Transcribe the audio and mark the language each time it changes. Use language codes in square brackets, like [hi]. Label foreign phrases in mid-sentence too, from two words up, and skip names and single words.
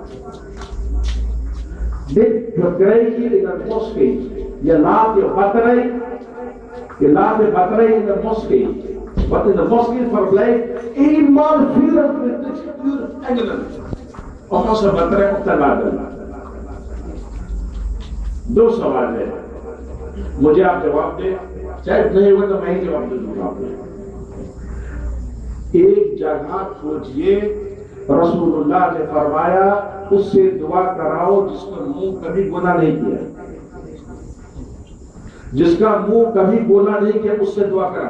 [nl] Dit verkrijg je in een moskee. Je laat je batterij in de moskee. Wat in de moskee verblijft, eenmaal 24 uur engelen. Om onze batterij op te laden. [hns] 2 सवाल है, मुझे आप जवाब दें, चाहे नहीं हुआ तो मैं ही जवाब दे दूंगा आपको। एक जगह खोजिए, रसूलुल्लाह ने फरमाया उससे दुआ कराओ जिसका मुंह कभी गुनाह नहीं किया, जिसका मुंह कभी गुनाह नहीं किया, उससे दुआ कराओ।